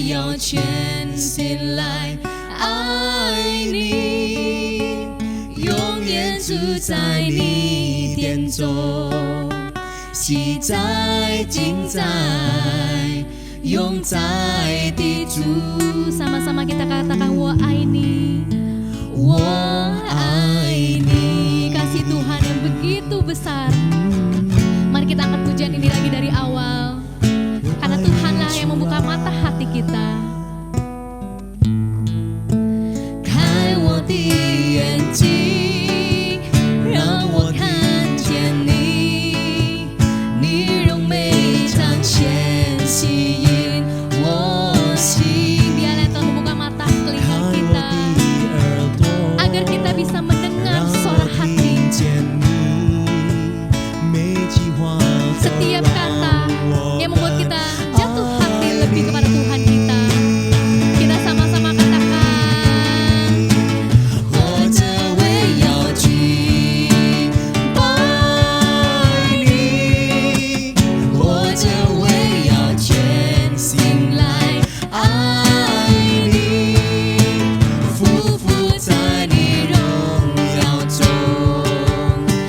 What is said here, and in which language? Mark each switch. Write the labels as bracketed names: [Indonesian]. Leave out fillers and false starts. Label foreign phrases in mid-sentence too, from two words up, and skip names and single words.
[Chinese] 要全心来爱你，永远住在你殿中，喜在今在永在的主。 [Indonesian] Sama-sama kita katakan [Chinese] 我爱你，我爱你。 [Indonesian] Kasih Tuhan yang begitu besar. Mari kita angkat pujian ini lagi dari awal, karena Tuhanlah yang membuka mata hati kita. [Chinese] 开我的眼睛，让我看见你，你荣美彰显吸引我心。 [Indonesian] Biarlah Tuhan membuka mata telinga kita, agar kita bisa mendengar suara hati. Setiap kata yang membuat kita jatuh hati lebih kepada Tuhan kita. Kita sama-sama katakan, [Chinese] 活着为要敬拜你，活着为要全心来爱你，匍匐在你荣耀中，